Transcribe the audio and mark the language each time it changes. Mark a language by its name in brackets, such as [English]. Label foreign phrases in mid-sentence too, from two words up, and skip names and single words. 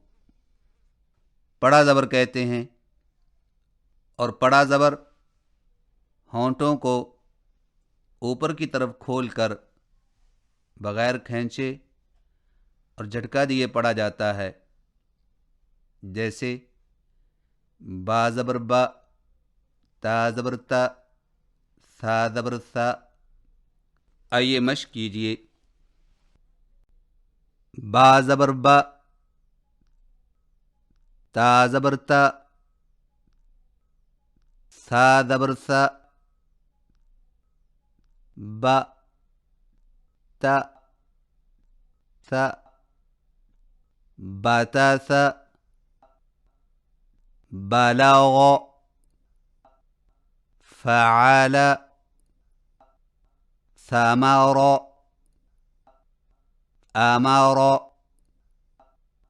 [Urdu] پڑا زبر کہتے ہیں، اور پڑا زبر ہونٹوں کو اوپر کی طرف کھول کر بغیر کھینچے اور جھٹکا دیے پڑھا جاتا ہے، جیسے با زبر با، تا زبر تا، سا زبر سا. آئیے مشق کیجیے. با زبر با، تا زبر تا، سا زبر سا، با تا سا، باتا سا، بلاغ، فعال، ثمار، آمار.